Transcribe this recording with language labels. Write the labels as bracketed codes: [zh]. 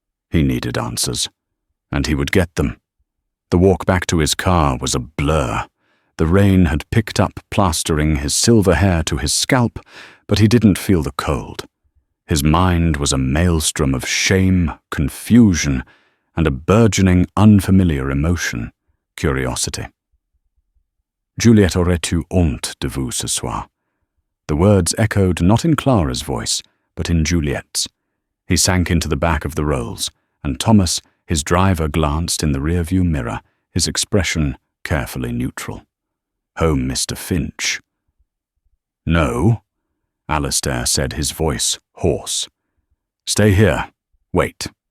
[en] He needed answers, and he would get them. The walk back to his car was a blur. The rain had picked up, plastering his silver hair to his scalp, but he didn't feel the cold. His mind was a maelstrom of shame, confusion, and a burgeoning, unfamiliar emotion, curiosity. [fr] Juliet aurait eu honte de vous ce soir. [en] The words echoed not in Clara's voice, but in Juliet's. He sank into the back of the rolls, and Thomas, his driver, glanced in the rearview mirror, his expression carefully neutral. Home, Mr. Finch. No, Alistair said, his voice hoarse. Stay here. Wait.